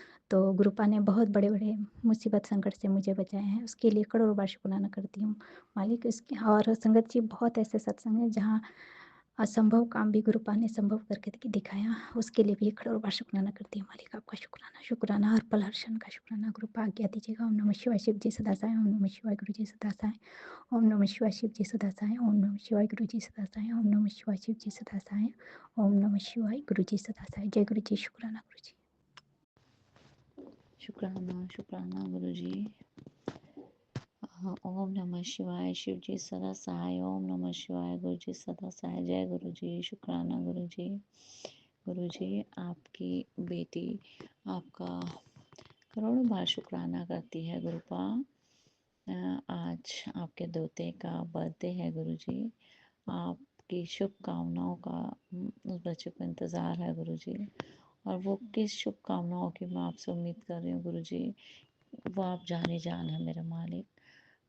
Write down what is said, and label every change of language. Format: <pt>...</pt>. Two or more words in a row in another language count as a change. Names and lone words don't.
<hi>तो गुरुपा ने बहुत बड़े बड़े मुसीबत संकट से मुझे बचाया है, उसके लिए करोड़ों बार शुक्राना करती हूँ मालिक। इसके और संगत जी बहुत ऐसे सत्संग हैं जहाँ असंभव काम भी गुरुपा ने संभव करके दिखाया, उसके लिए भी करोड़ों बार शुक्राना करती हूँ मालिक। आपका शुक्राना शुक्राना, हर पल हर क्षण का शुक्राना। गुरुपा आज्ञा दीजिएगा। ओम नमः शिवाय, शिव जी सदा सहाय। ओम नमः शिवाय, गुरु जी सदा सहाय। ओम नमः शिवाय, शिव जी सदा सहाय। ओम नमः शिवाय, गुरु जी सदा सहाय। ओम नमः शिवाय, शिव जी सदा सहाय। ओम नमः शिवाय, गुरु जी सदा सहाय। जय गुरु जी। शुक्राना गुरु जी। शुक्राना शुक्राना गुरु जी। ओम नमः शिवाय, शिव जी सदा सहाय। ओम नमः शिवाय, गुरु जी सदा सहाय। जय गुरु जी। शुक्राना गुरु जी। गुरु जी, आपकी बेटी आपका करोड़ों बार शुक्राना करती है गुरुपा। आज आपके दोते का बर्थडे है गुरु जी। आपकी शुभकामनाओं का उस बच्चे को इंतज़ार है गुरु जी, और वो किस शुभकामनाओं की मैं आपसे उम्मीद कर रही हूँ गुरु जी, वो आप जाने जान है मेरे मालिक।</hi>